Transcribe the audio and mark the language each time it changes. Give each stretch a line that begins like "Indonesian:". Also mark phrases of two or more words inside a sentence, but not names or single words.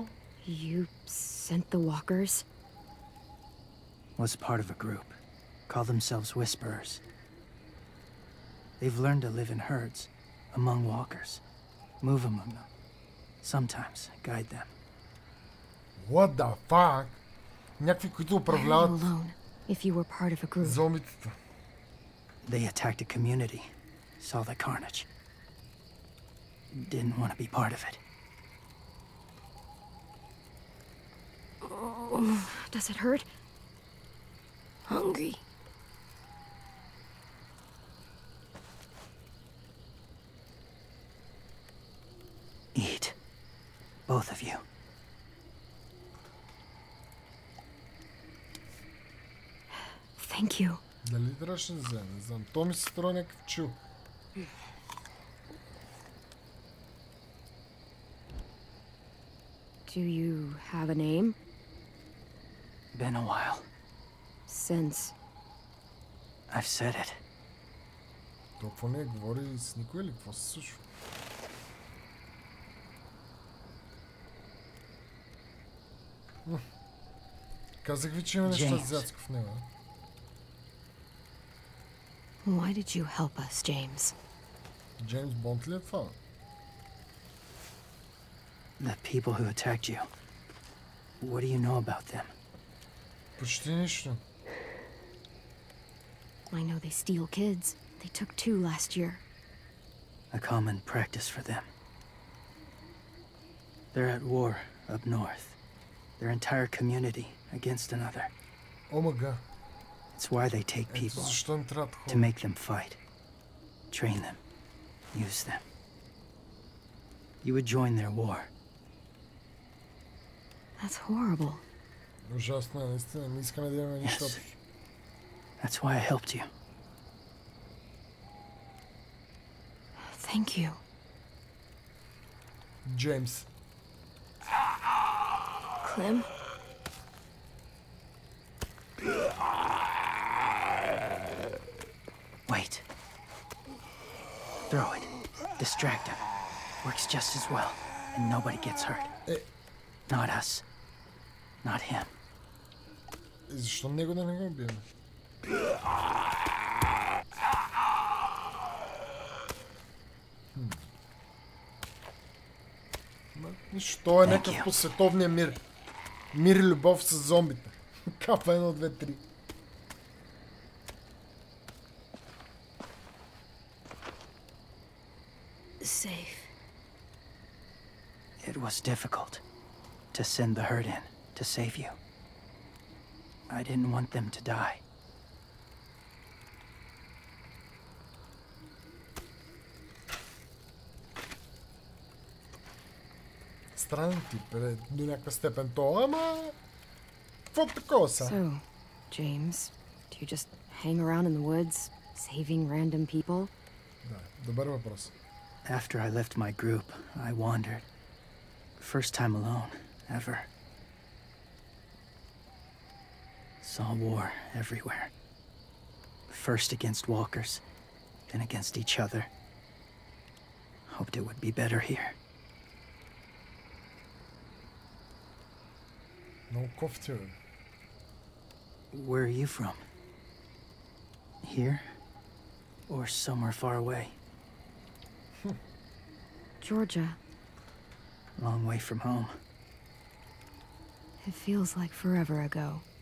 English: You sent the walkers? Was part of a group. Call themselves Whisperers. They've learned to live in herds, among walkers. Move among them. Sometimes guide them. What the fuck?
Bulgarian: Някакви, които управляват
English: if you were part of a group.
Bulgarian: Зомбитата.
English: They attacked a community. Saw the carnage. Didn't want to be part of it. Does it hurt? Hungry. Eat. Both of you. Thank you.
Bulgarian: Дали трябваше да вземе? Не знам. То ми се струва някакъв чил.
English: Do you have a name? Been a while. Since? I've said it.
Bulgarian: То какво не говори с никой или какво се случва? Казах ви, че има нещо азиатско в него.
English: Why did you help us, James?
Bulgarian: Джеймс Бонд ли е това?
English: The people who attacked you. What do you know about them?
Bulgarian: Почти нищо.
English: I know they steal kids. They took 2 last year. A common practice for them. They're at war up north. Their entire community against another. Oh my god. It's why they take people to make them fight. Train them. Use them. You would join their war. That's horrible.
Bulgarian: Ужасно, наистина. Не искаме да имаме нищо.
English: That's why I helped you. Thank you. James. Clem? Wait. Throw it. Distract him. Works just as well, and nobody gets hurt. Not us. Not him.
Bulgarian: Защо него да не го убием? Нищо, е някакъв по световния мир. Мир и любов с зомбите. Капа 1, 2, 3.
English: Safe. It was difficult to send the herd in to save you. I didn't want them to die.
Bulgarian: Странен тип е до някаква степен то, ама... Какво такова са?
English: So, James, do you just hang around in the woods, saving random people?
Bulgarian: Да, добър въпрос.
English: After I left my group, I wandered. First time alone, ever. Saw war everywhere. First against walkers, then against each other. Hoped it would be better here.
Bulgarian: Много кофти, бе.
English: Where are you from? Here? Or somewhere far away? Georgia. Long way from home. It feels like forever ago.